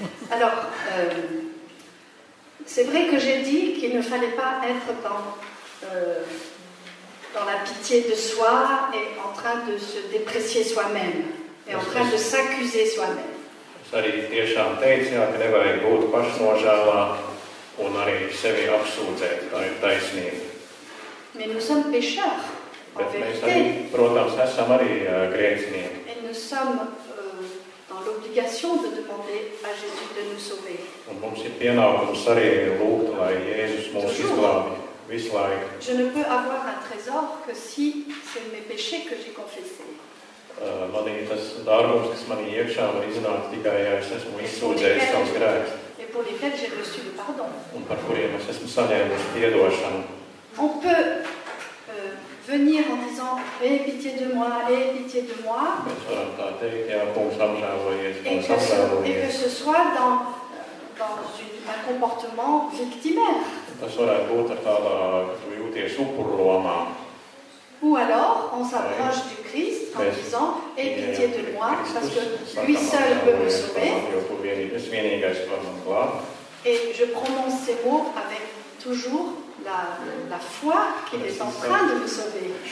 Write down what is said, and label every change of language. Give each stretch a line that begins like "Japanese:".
French: Alors, c'est vrai que j'ai dit qu'il ne fallait pas être dans la pitié de soi et en train de se déprécier soi-même et en train de s'accuser soi-même.
Latvian: Es arī tiešām teicu, ka nevajag būt pašnožēlā un arī sevi apsūdzēt. Tā ir taisnība.
French: Mais nous sommes pécheurs, en
Latvian: Bet mēs
French: vérité.
Latvian: arī, protams, esam arī grēcinieki.
French: Et nous sommes dans l'obligation de demander à Jésus de nous sauver.
Latvian: Un mums ir pienākums arī lūgt, lai Jēzus mūs izglābj visu laiku.
French: Je ne peux avoir un trésor que si c'est mes péchés que j'ai confessés.
Latvian: Manī tas dārgums, kas manī iekšā var iznākt tikai, ja es esmu izsūdzējis savus grēkus.
French: Et pour lesquels j'ai reçu le pardon.
Latvian: Un par kuriem es esmu saņēmusi piedošanu.
French: On peut venir en disant « Aie pitié de moi, aie pitié de moi »
Latvian: Mēs varam tā teikt, jā, kungs apžēlojies,
French: et
Latvian: kungs
French: que
Latvian: apžēlojies.
French: ce soit dans un comportement victimaire.
Latvian: Tas varētu būt ar tādā, ka tu jūties upurlomā.
French: Ou alors, on s'approche du Christ en disant « Aie pitié de moi, parce que lui seul peut me sauver. » Et je prononce ces mots avec toujours la foi qu'il est en train de me sauver.